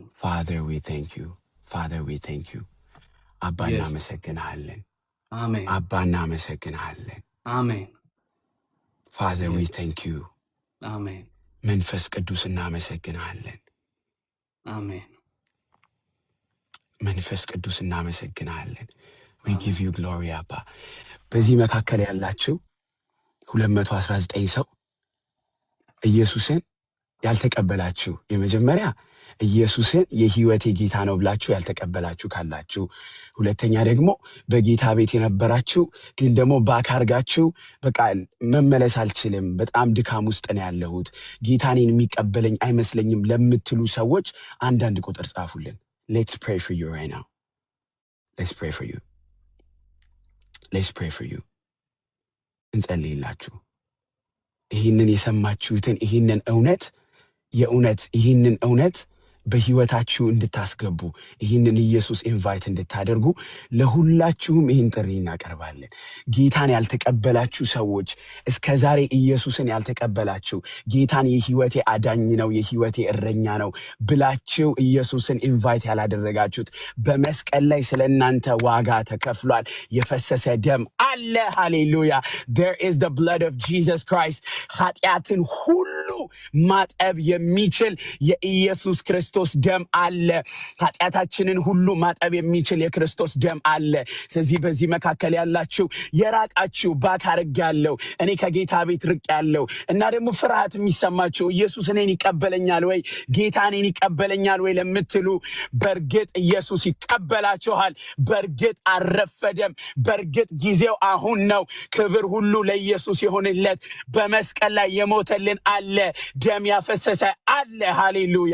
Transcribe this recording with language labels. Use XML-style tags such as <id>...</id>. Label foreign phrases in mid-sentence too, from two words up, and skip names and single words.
<en>Father we thank you. Father we thank you።</en> <am>አባ እናመሰግንሃለን። አሜን። አባ እናመሰግንሃለን። አሜን።</am> <en>Father we thank you።</en> <am>አሜን። መንፈስ ቅዱስ እናመሰግናለን። አሜን። መንፈስ ቅዱስ እናመሰግናለን። we አሜን።</am> <en>give you glory</en> <am>አባ። በዚህ መካከል ያላችሁ 219 ሰው ኢየሱስን ያልተቀበላችሁ፣ የመጀመሪያ ኢየሱስን የህይወቴ ጌታ ነው ብላችሁ ያልተቀበላችሁ ካላችሁ፣ ሁለተኛ ደግሞ በጌታ ቤት የነበራችሁ ግን ደግሞ ባካርጋችሁ በቃ መመለስ አልችልም፣ በጣም ድካም ውስጥ ነው ያለሁት፣ ጌታኔን የሚቀበለኝ አይመስለኝም ለምትሉ ሰዎች አንዳንድ ቁጥር ጻፉልን።</am> <en>let's pray for you right now. let's pray for you. let's pray for you.</en> <am>እንጸልይላችሁ። ይህንን የሰማችሁትን ይህንን እውነት ይህንን እውነት በህይወታችሁ እንድታስገቡ ይህንን ኢየሱስ ኢንቫይት እንድታደርጉ ለሁላችሁም ይህን ጥሪ እናቀርባለን። ጌታን ያልተቀበላችሁ ሰዎች፣ እስከዛሬ ኢየሱስን ያልተቀበላችሁ፣ ጌታን የህይወቴ አዳኝ ነው የህይወቴ እረኛ ነው ብላችሁ ኢየሱስን ኢንቫይት ያላደረጋችሁት፣ በመስቀል ላይ ስለእናንተ ዋጋ ተከፍሏል፣ የፈሰሰ ደም አለ። ሃሌሉያ!</am> <en>there is the blood of Jesus Christ።</en> <am>ኃጢአትን ሁሉ ማጠብ የሚችል የኢየሱስ ክርስቶስ ደም አለ። ኃጢአታችንን ሁሉ ማጠብ የሚችል የክርስቶስ ደም አለ። ስለዚህ በዚህ መካከል ያላችሁ የራቃችሁ ባካርጋለሁ፣ እኔ ከጌታ ቤት ርቅ ያለው እና ደግሞ ፍርሃት የሚሰማችሁ ኢየሱስ እኔን ይቀበለኛል ወይ ጌታ እኔን ይቀበለኛል ወይ ለምትሉ፣ በእርግጥ ኢየሱስ ይቀበላችኋል። በእርግጥ አልረፈደም። በእርግጥ ጊዜው አሁን ነው። ክብር ሁሉ ለኢየሱስ ይሁንለት። በመስቀል ላይ የሞተልን አለ፣ ደም ያፈሰሰ አለ። ሃሌሉያ!</am>